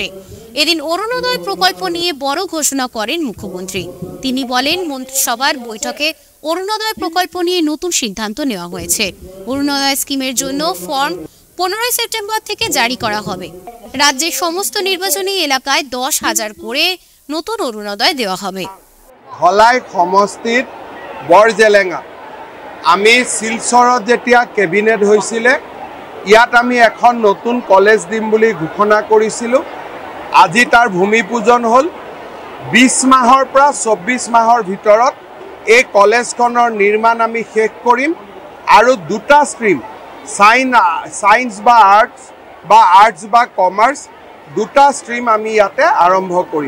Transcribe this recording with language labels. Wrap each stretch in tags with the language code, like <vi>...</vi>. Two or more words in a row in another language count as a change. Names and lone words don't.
<bn>এদিন অরুণোদয় প্রকল্প নিয়ে বড় ঘোষণা করেন মুখ্যমন্ত্রী। তিনি বলেন, মন্ত্রিসভার বৈঠকে অরুণোদয় প্রকল্প নিয়ে নতুন সিদ্ধান্ত নেওয়া হয়েছে। অরুণোদয় স্কিমের জন্য ফর্ম 15 সেপ্টেম্বর থেকে জারি করা হবে। রাজ্যের সমস্ত নির্বাচনী এলাকায় 10,000 করে নতুন অরুণোদয় দেওয়া হবে।</bn> <as>ধলাই সমষ্টিত বৰজেলেঙা আমি শিলচৰত যেতিয়া কেবিনেট হৈছিলে, ইয়াত আমি এখন নতুন কলেজ দিম বুলি ঘোষণা কৰিছিলোঁ। আজি তাৰ ভূমি পূজন হ'ল। 20 মাহৰ পৰা 24 মাহৰ ভিতৰত এই কলেজখনৰ নিৰ্মাণ আমি শেষ কৰিম আৰু দুটা ষ্ট্ৰীম, সায়েন্স বা আৰ্টছ বা কমাৰ্চ, দুটা ষ্ট্ৰীম আমি ইয়াতে আৰম্ভ কৰিম।</as>